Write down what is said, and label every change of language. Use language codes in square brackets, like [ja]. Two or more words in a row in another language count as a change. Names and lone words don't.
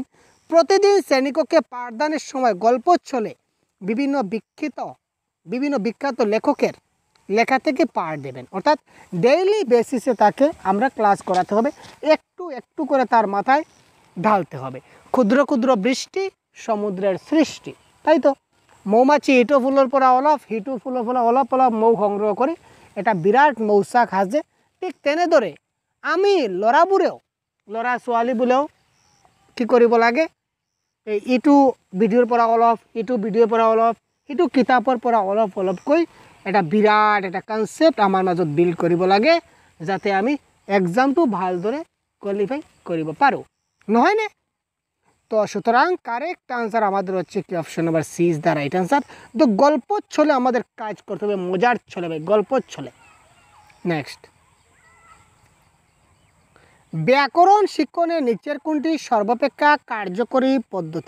[bn] প্রতিদিন শ্রেণীকক্ষে পাঠদানের সময় গল্প ছলে বিভিন্ন বিখ্যাত লেখকের লেখা থেকে পাঠ দেবেন। অর্থাৎ [en] daily basis [bn] তাকে আমরা ক্লাস করাতে হবে, একটু একটু করে তার মাথায় ঢালতে হবে। ক্ষুদ্র ক্ষুদ্র বৃষ্টি সমুদ্রের সৃষ্টি, তাই তো? [as] মৌমাছি ইটো ফুলের পরা অলপ, হিটু ফুলের পরা অলপ অলপ মৌ সংগ্রহ করে এটা বিরাট মৌচাক সাজে। ঠিক তেনেদৰে আমি ল'ৰা ছোৱালী বোলেও কি কৰিব লাগে? ইটো ভিডিঅ'ৰ পৰা অলপ, ইটো ভিডিঅ'ৰ পৰা অলপ, ইটো কিতাপৰ পৰা অলপ অলপকৈ এটা বিৰাট এটা কনচেপ্ট আমাৰ মাজত বিল্ড কৰিব লাগে, যাতে আমি এক্সামটো ভালদৰে কোৱালিফাই কৰিব পাৰোঁ, নহয়নে? [bn] তো সুতরাং [en] correct answer [bn] আমাদের হচ্ছে কি [en] option number C is the right answer. [bn] তো গল্প ছলে আমাদের কাজ করতে হবে, মজার ছলে ভাই, গল্প ছলে। নেক্সট, ব্যাকরণ শিক্ষণের নিচের কোনটি সর্বাপেক্ষা কার্যকরী পদ্ধতি?